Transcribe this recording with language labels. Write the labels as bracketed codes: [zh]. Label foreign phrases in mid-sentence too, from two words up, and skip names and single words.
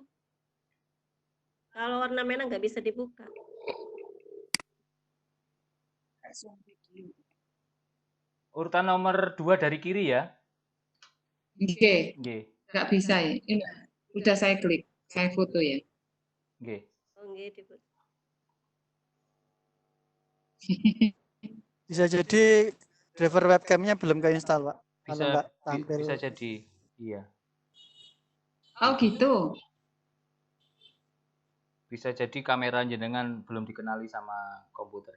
[id] Kalau warna merah nggak bisa dibuka. Urutan nomor 2 dari kiri ya. Oke. Nggih. Nggak bisa ya. Ini udah saya klik, saya foto ya. Nggih. Oh nggih dibuka. Bisa jadi driver webcamnya belum keinstall, Pak. Kalau Bisa nggak tampil. bisa jadi. Iya. Oh gitu. Bisa jadi kamera jenengan belum dikenali sama komputernya.